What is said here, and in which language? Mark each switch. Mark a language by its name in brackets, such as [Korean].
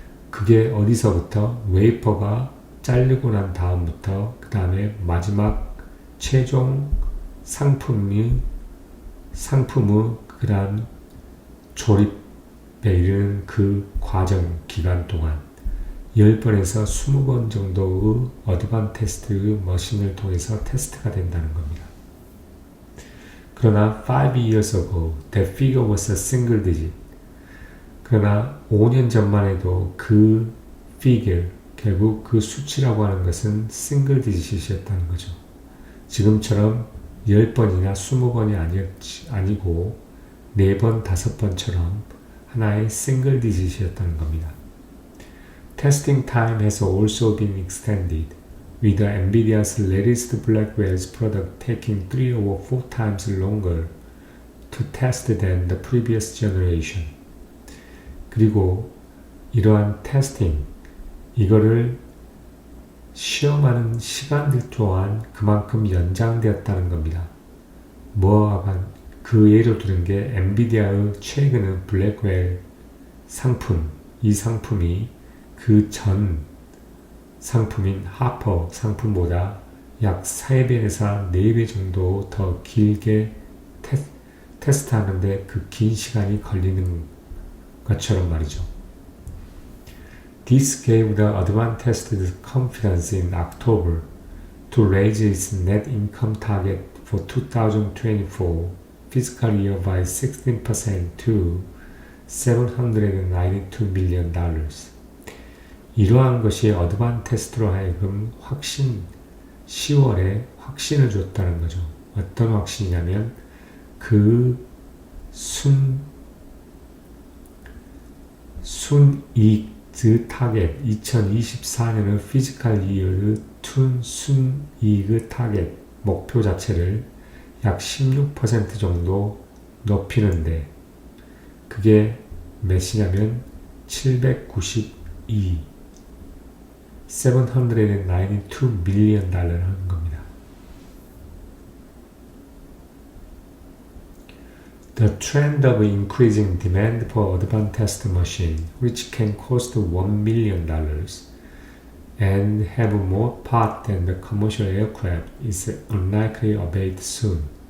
[Korean] 그게 어디서부터 웨이퍼가 잘리고 난 다음부터 그 다음에 마지막 최종 상품의 그러한 조립에 이르는 그 과정 기간 동안 10번에서 20번 정도의 어드반테스트의 머신을 통해서 테스트가 된다는 겁니다. 그러나 [English] 5 years ago, that figure was a single digit. [Korean] 그러나 5년 전만 해도 그 figure, 결국 그 수치라고 하는 것은 single digit이었다는 거죠. 지금처럼 10번이나 20번이 아니고 4번, 5번처럼 하나의 single digit이었다는 겁니다. [English] Testing time has also been extended, with NVIDIA's latest Blackwell's product taking 3 or 4 times longer to test than the previous generation. [Korean] 그리고 이러한 테스팅, 이거를 시험하는 시간들 또한 그만큼 연장되었다는 겁니다. 그 예를 들은 게 엔비디아의 최근의 블랙웰 상품, 이 상품이 그 전 상품인 하퍼 상품보다 약 3배에서 4배 정도 더 길게 테스트하는데 그 긴 시간이 걸리는 것처럼 말이죠. [English] This gave the advanced test the confidence in October to raise its net income target for 2024 fiscal year by 16% to $792 million. [Korean] 이러한 것이 어드밴스 테스트로 하여금 10월에 확신을 줬다는 거죠. 어떤 확신이냐면 그 순이익 타겟 2024년의 피지컬 이어의 순이익의 타겟 목표 자체를 약 16% 정도 높이는데 그게 몇이냐면 792 $792 million 하는 겁니다. [English] The trend of increasing demand for advanced test machine, which can cost $1 million and have more parts than the commercial aircraft, is unlikely to abate soon.